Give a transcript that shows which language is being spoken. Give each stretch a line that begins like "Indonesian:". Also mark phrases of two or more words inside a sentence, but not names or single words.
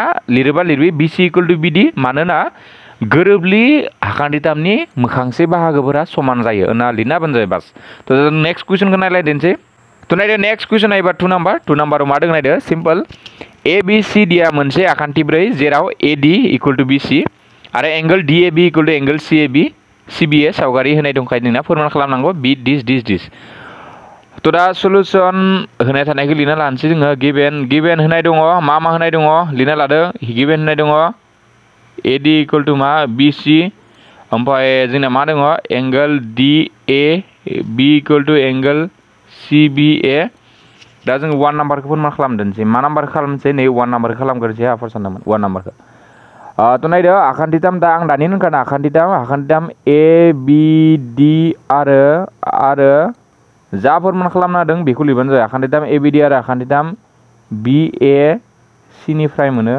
Bodo: लिरोबा लिरबि BC
English: equal to
Bodo: BD मानोना गोरोबलि आखान्थिथामनि मोखांसे बाहागोफोरा समान जायो होनना लिरना होबानो जाबाय बास तो
English: next questionखौ
Bodo: नायलायदेनसै तो नायदो
English: next question
Bodo: नायबा 2 नम्बराव मा दं नायदो सिम्पल ABCD आ मोनसे आखान्थि 4 जेराव AD इक्वल टू BC आरो एंगल DAB
English: equal to angle CBA
Bodo: सावगारि होनाय दंखायो जोंना फोरमान खालामनांगौ दिस तो दा सल्यूशन होनाय थानायखौ लिरना लानोसै जोङो गिभेन होनाय दङ मा होनाय दङ लिरना लादो गिभेन होनाय दङ AD
English: equal to
Bodo: मा BC ओमफ्राय जोंना मा दङ
English: angle DAB equal to angle CBA
Bodo: दा जों 1 नाम्बारखौ फोरमान खालामदोंसै मा नाम्बार खालामसै नै 1 नाम्बारखौ खालामग्रोसै आफोर सानदोंमोन 1 नाम्बारखौ तो नायदो आखान्थिथाम दा आं दानि होनखादों आखान्थिथाम ABD आरो जा फोरमान खालामना होदों बेखौ लिरबानो जाबाय आखान्थिथाम ABD आरो आखान्थिथाम BA C